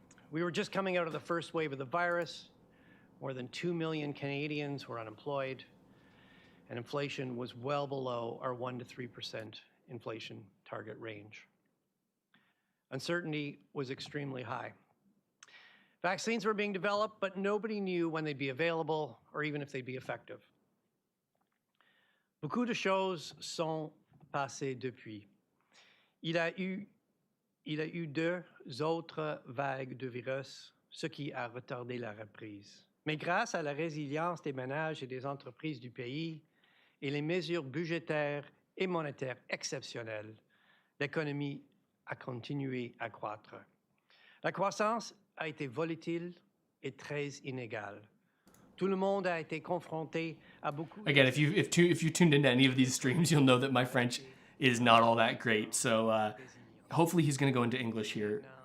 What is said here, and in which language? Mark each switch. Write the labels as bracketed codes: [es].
[en] We were just coming out of the first wave of the virus. More than 2 million Canadians were unemployed, and inflation was well below our 1% to 3% inflation target range. Uncertainty was extremely high. Vaccines were being developed, but nobody knew when they'd be available or even if they'd be effective. [fr] Beaucoup de choses sont passées depuis. Il y a eu deux autres vagues de virus, ce qui a retardé la reprise. Mais grâce à la résilience des ménages et des entreprises du pays et les mesures budgétaires et monétaires exceptionnelles, l'économie a continué à croître. La croissance a été volatile et très inégale. Tout le monde a été confronté à beaucoup. [en] Again, if you tuned into any of these streams, you'll know that my French is not all that great. So hopefully he's going to go into English here.